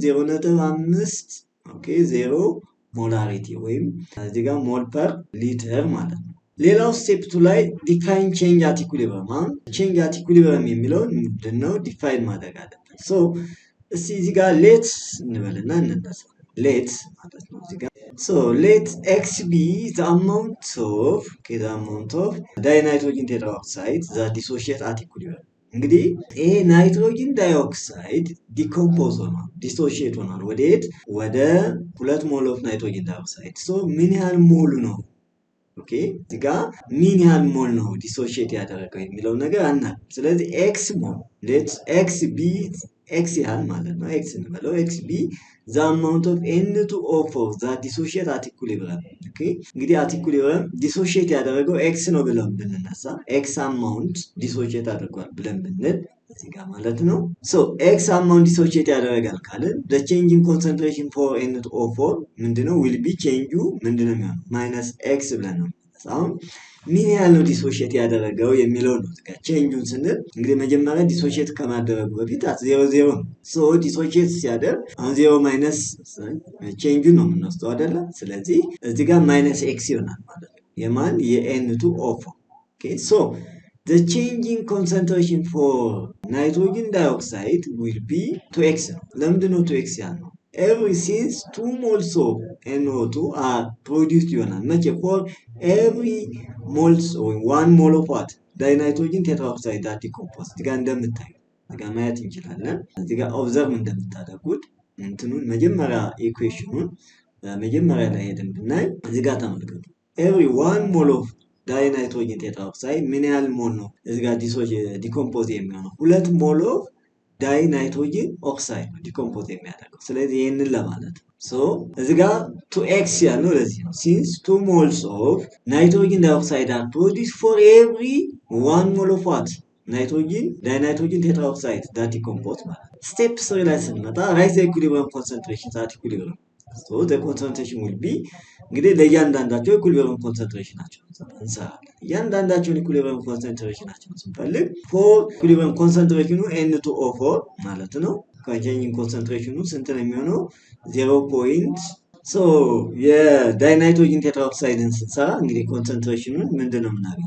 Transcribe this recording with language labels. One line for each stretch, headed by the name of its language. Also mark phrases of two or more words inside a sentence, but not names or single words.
Amharic: 0.5 ኦኬ 0 ሞላሪቲ ወይም እዚህ ጋር
English: mole per liter
Amharic: ማለት ነው። ሌላው ስቴፕ 2 ላይ
English: define change at equilibrium።
Amharic: አሁን
English: change at equilibrium
Amharic: የሚለውን ምንድነው ዲፋይን ማድረግ አለብን። እዚህ ጋር ሌት እንበልና እንነሳ። ሌት ማለት ነው እዚህ ጋር
English: let x be the amount of dinitrogen tetraoxide that dissociate at equilibrium.
Amharic: እንግዲህ ይሄ
English: nitrogen dioxide
Amharic: ዲኮምፖዝ ሆኗል ዲሶሺየት ሆኗል ወደ 2
English: mole of nitrogen dioxide
Amharic: ምን ያህል ሞል ነው? ኦኬ እዚህ ጋር ምን ያህል ሞል ነው ዲሶሺየት ያደረገው የሚለው ነገር አናውቅም። ስለዚህ x ሞል
English: let x be x
Amharic: ያህል ማለት ነው። x እንበለው
English: x be the amount of N2O4 that dissociate at equilibrium.
Amharic: Okay እንግዲህ
English: at equilibrium dissociate
Amharic: ያደረገው x ነው ብለን ብንነሳ
English: x amount dissociate
Amharic: አድርጓል ብለን ብንል እዚህ ጋር ማለት ነው።
English: x amount dissociate
Amharic: ያደረጋል ካልን
English: the change in concentration for N2O4
Amharic: ምንድነው?
English: will be change
Amharic: ምንድነው የሚሆነው? -x ብለን ነው። አሁን ምን ያህል ነው ዲሶሺየት ያደረገው የሚለው ነው። እዚህ ጋር ቼንጁን ስንል እንግዲህ መጀመሪያ ዲሶሺየት ከማደረጉ በፊት 0 ነው። ዲሶሺየት ሲያደርግ አሁን 0 ማይነስ ቼንጁን ነው የምንወስደው አይደለ? ስለዚህ እዚህ ጋር -x ይሆናል ማለት ነው። የማን የN2O4 ኦኬ
English: the change in concentration for nitrogen dioxide will be 2x
Amharic: ነው። ለምንድን ነው 2x ያልነው?
English: Every since 2 moles of NO2 are produced
Amharic: ይሆናል መቼ?
English: for every moles or 1 mole of what? dinitrogen tetraoxide that decompose
Amharic: እዚህ ጋር እንደምታዩ እዚህ ጋር ማየት እንችላለን። እዚህ ጋር ኦብዘርቭ እንደምታደርጉት እንትኑን መጀመሪያ ኢኩዌሽኑን መጀመሪያ ላይ ሄደን ብናይ እዚህ ጋር ተመልከቱ።
English: every 1 mole of dinitrogen tetraoxide
Amharic: ምን ያህል ሞል ነው እዚህ ጋር ዲኮምፖዝ የሚሆነው? 2
English: mole of dinitrogen oxide
Amharic: ነው ዲኮምፖዝ የሚያደርገው። ስለዚህ ይሄንን ለማለት ነው። እዚህ ጋር 2x ያለው ለዚህ ነው።
English: since 2 moles of nitrogen dioxide are produced for every 1 mole of what? dinitrogen tetraoxide that decompose
Amharic: ማለት ነው። ስቴፕ 3 ላይ ስንመጣ
English: write the equilibrium concentration at equilibrium. the concentration will be
Amharic: እንግዲህ ለእያንዳንዳቸው
English: equilibrium concentration
Amharic: እንሰራለን። እያንዳንዳቸውን
English: equilibrium concentration
Amharic: ስንፈልግ
English: for equilibrium concentration
Amharic: N2O4 ማለት ነው
English: changing concentration
Amharic: ስንት ነው የሚሆነው? 0. ሶ የዳይናይትሮጅን ቴትራኦክሳይድን ስንሰራ እንግዲህ ኮንሰንትሬሽኑን ምንድን ነው የምናገኘው?